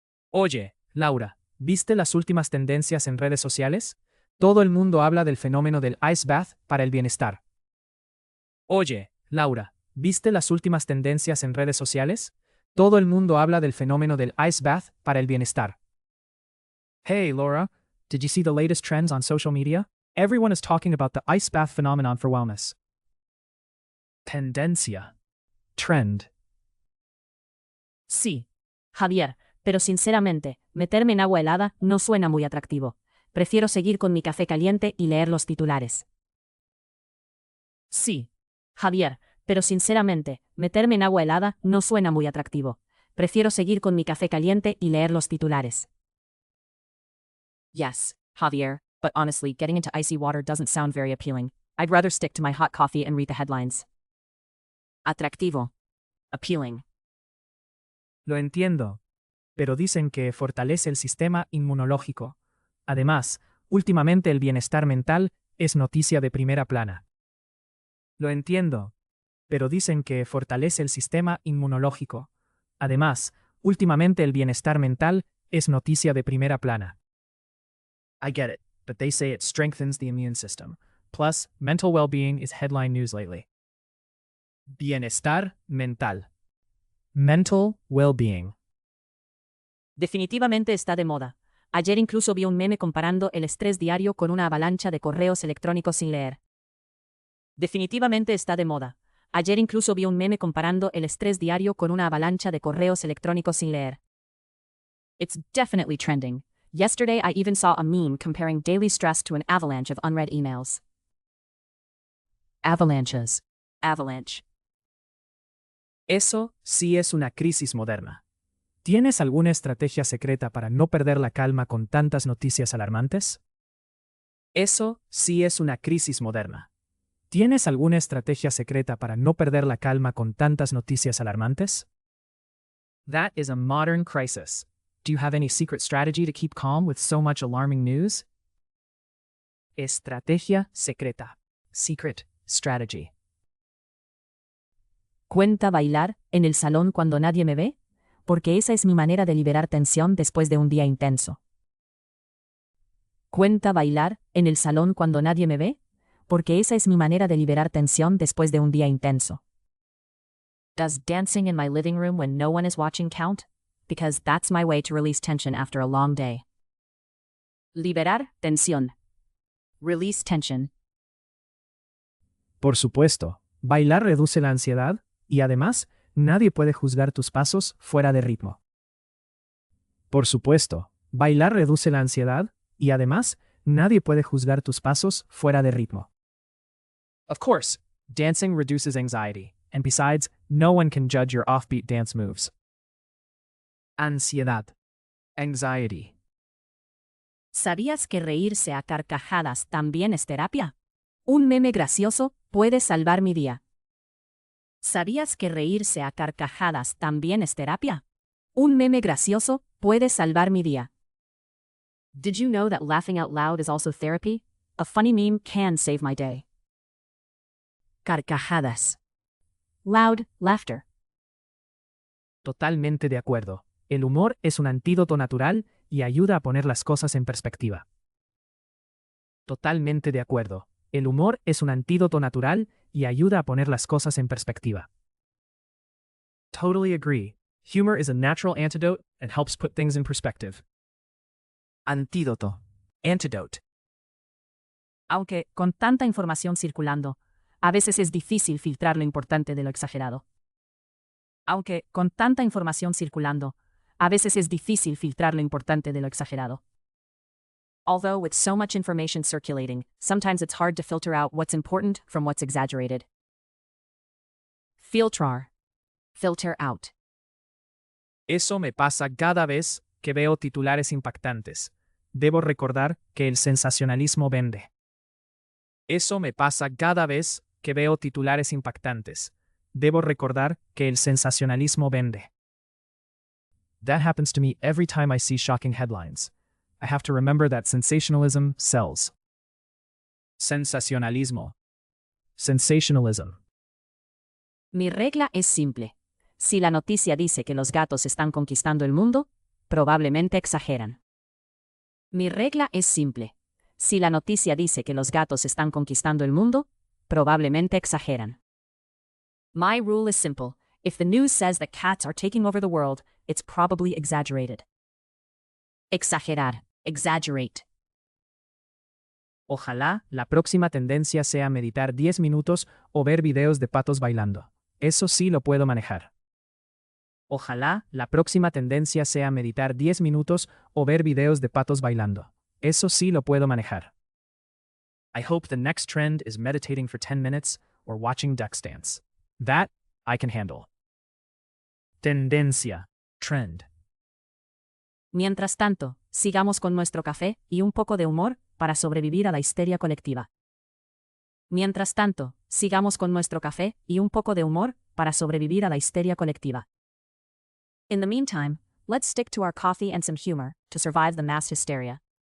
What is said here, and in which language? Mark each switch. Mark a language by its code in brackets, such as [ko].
[es] Oye, Laura, ¿viste las últimas tendencias en redes sociales? Todo el mundo habla del fenómeno del ice bath para el bienestar. Oye, Laura, ¿viste las últimas tendencias en redes sociales? Todo el mundo habla del fenómeno del ice bath para el bienestar. [en] Hey, Laura, did you see the latest trends on social media? Everyone is talking about the ice bath phenomenon for wellness. [es] Tendencia. [en] Trend. [es] Sí, Javier, pero sinceramente, meterme en agua helada no suena muy atractivo. Prefiero seguir con mi café caliente y leer los titulares. Sí, Javier, pero sinceramente, meterme en agua helada no suena muy atractivo. Prefiero seguir con mi café caliente y leer los titulares. [en] Yes, Javier, but honestly, getting into icy water doesn't sound very appealing. I'd rather stick to my hot coffee and read the headlines. [es] Atractivo. [en] Appealing. [es] Lo entiendo, pero dicen que fortalece el sistema inmunológico. Además, últimamente el bienestar mental es noticia de primera plana. Lo entiendo, pero dicen que fortalece el sistema inmunológico. Además, últimamente el bienestar mental es noticia de primera plana. [en] I get it, but they say it strengthens the immune system. Plus, mental well-being is headline news lately. [es] Bienestar mental. [en] Mental well-being. [es] Definitivamente está de moda. Ayer incluso vi un meme comparando el estrés diario con una avalancha de correos electrónicos sin leer. Definitivamente está de moda. Ayer incluso vi un meme comparando el estrés diario con una avalancha de correos electrónicos sin leer. [en] It's definitely trending. Yesterday I even saw a meme comparing daily stress to an avalanche of unread emails. Avalanches. Avalanche. [es] Eso sí es una crisis moderna. ¿Tienes alguna estrategia secreta para no perder la calma con tantas noticias alarmantes? Eso sí es una crisis moderna. ¿Tienes alguna estrategia secreta para no perder la calma con tantas noticias alarmantes? [en] That is a modern crisis. Do you have any secret strategy to keep calm with so much alarming news? [es] Estrategia secreta. [en] Secret strategy. [es] ¿Cuenta bailar en el salón cuando nadie me ve? porque esa es mi manera de liberar tensión después de un día intenso. ¿Cuenta bailar en el salón cuando nadie me ve? Porque esa es mi manera de liberar tensión después de un día intenso. [en] Does dancing in my living room when no one is watching count? Because that's my way to release tension after a long day. [es] Liberar tensión. [en] Release tension. [es] Por supuesto, bailar reduce la ansiedad y además, nadie puede juzgar tus pasos fuera de ritmo. Por supuesto, bailar reduce la ansiedad y además, nadie puede juzgar tus pasos fuera de ritmo. [en] Of course, dancing reduces anxiety, and besides, no one can judge your offbeat dance moves. [es] Ansiedad. [en] Anxiety. [es] ¿Sabías que reírse a carcajadas también es terapia? Un meme gracioso puede salvar mi día. ¿Sabías que reírse a carcajadas también es terapia? Un meme gracioso puede salvar mi día. [en] Did you know that laughing out loud is also therapy? A funny meme can save my day. [es] Carcajadas. [en] Loud laughter. [es] Totalmente de acuerdo. El humor es un antídoto natural y ayuda a poner las cosas en perspectiva. Totalmente de acuerdo. El humor es un antídoto natural y ayuda a poner las cosas en perspectiva. [en] Totally agree. Humor is a natural antidote and helps put things in perspective. [es] Antídoto. [en] Antidote. [es] Aunque, con tanta información circulando, a veces es difícil filtrar lo importante de lo exagerado. Aunque, con tanta información circulando, a veces es difícil filtrar lo importante de lo exagerado. [en] Although with so much information circulating, sometimes it's hard to filter out what's important from what's exaggerated. [es] Filtrar. [en] Filter out. [es] Eso me pasa cada vez que veo titulares impactantes. Debo recordar que el sensacionalismo vende. Eso me pasa cada vez que veo titulares impactantes. Debo recordar que el sensacionalismo vende. [en] That happens to me every time I see shocking headlines. I have to remember that sensationalism sells. [es] Sensacionalismo. [en] Sensationalism. [es] Mi regla es simple. Si la noticia dice que los gatos están conquistando el mundo, probablemente exageran. Mi regla es simple. Si la noticia dice que los gatos están conquistando el mundo, probablemente exageran. [en] My rule is simple. If the news says that cats are taking over the world, it's probably exaggerated. [es] Exagerar. [en] Exaggerate. [es] Ojalá la próxima tendencia sea meditar 10 minutos o ver videos de patos bailando. Eso sí lo puedo manejar. Ojalá la próxima tendencia sea meditar 10 minutos o ver videos de patos bailando. Eso sí lo puedo manejar. [en] I hope the next trend is meditating for 10 minutes or watching ducks dance. That I can handle. [es] Tendencia. [en] Trend. [es] Mientras tanto, sigamos con nuestro café y un poco de humor para sobrevivir a la histeria colectiva. Mientras tanto, sigamos con nuestro café y un poco de humor para sobrevivir a la histeria colectiva. [en] In the meantime, let's stick to our coffee and some humor to survive the mass hysteria.